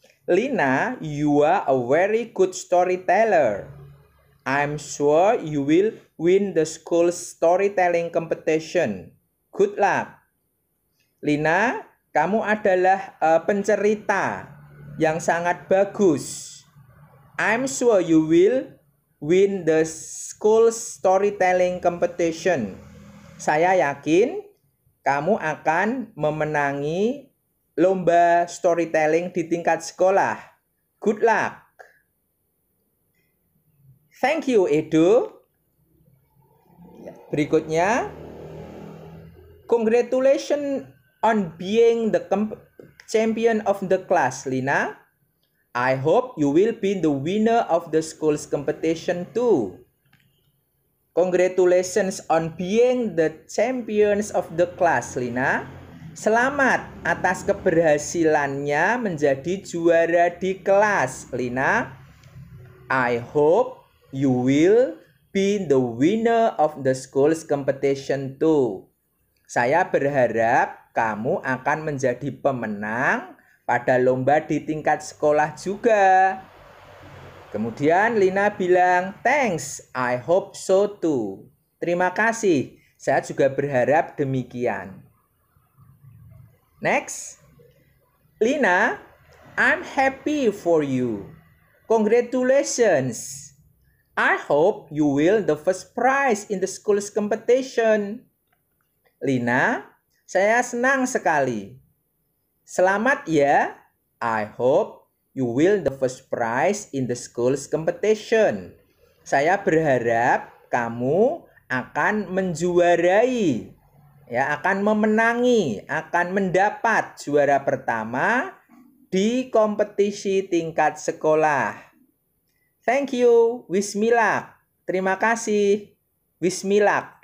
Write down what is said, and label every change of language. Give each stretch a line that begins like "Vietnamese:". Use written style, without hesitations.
English: Lina, you are a very good storyteller. I'm sure you will win the school storytelling competition. Good luck.
Indonesian: Lina, kamu adalah pencerita yang sangat bagus.
English: I'm sure you will win the school storytelling competition.
Indonesian: Saya yakin kamu akan memenangi lomba storytelling di tingkat sekolah.
English: Good luck. Thank you, Edo.
Indonesian: Berikutnya,
English: congratulations on being the champion of the class, Lina. I hope you will be the winner of the school's competition too. Congratulations on being the champions of the class, Lina.
Indonesian: Selamat atas keberhasilannya menjadi juara di kelas, Lina.
English: I hope you will be the winner of the school's competition too.
Indonesian: Saya berharap kamu akan menjadi pemenang pada lomba di tingkat sekolah juga. Kemudian Lina bilang,
English: thanks, I hope so too.
Indonesian: Terima kasih, saya juga berharap demikian.
English: Next, Lina, I'm happy for you. Congratulations. I hope you will the first prize in the school's competition.
Indonesian: Lina, saya senang sekali. Selamat ya.
English: I hope you will the first prize in the school's competition.
Indonesian: Saya berharap kamu akan menjuarai, ya, akan memenangi, akan mendapat juara pertama di kompetisi tingkat sekolah.
English: Thank you, Wismilak.
Indonesian: Terima kasih,
English: Wismilak.